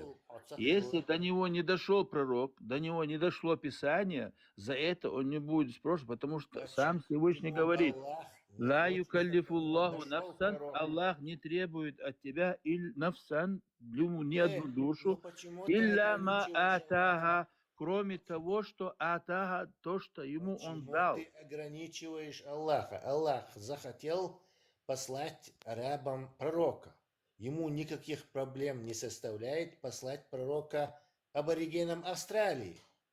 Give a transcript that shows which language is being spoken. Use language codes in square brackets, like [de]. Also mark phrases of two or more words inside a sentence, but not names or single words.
[ru] Если до него не дошел пророк, до него не дошло Писание, за это он не будет спрошен, потому что сам Всевышний говорит, [ar] «لا يكلف الله نفسا», [ru] Аллах не требует от тебя нафсан, ни одну душу, [ar] إلا ما آتاها, [ru] кроме того, что атаха, то, что ему он дал. Ты ограничиваешь Аллаха. Аллах захотел послать арабам пророка. Ему никаких проблем не составляет послать пророка аборигенам Австралии.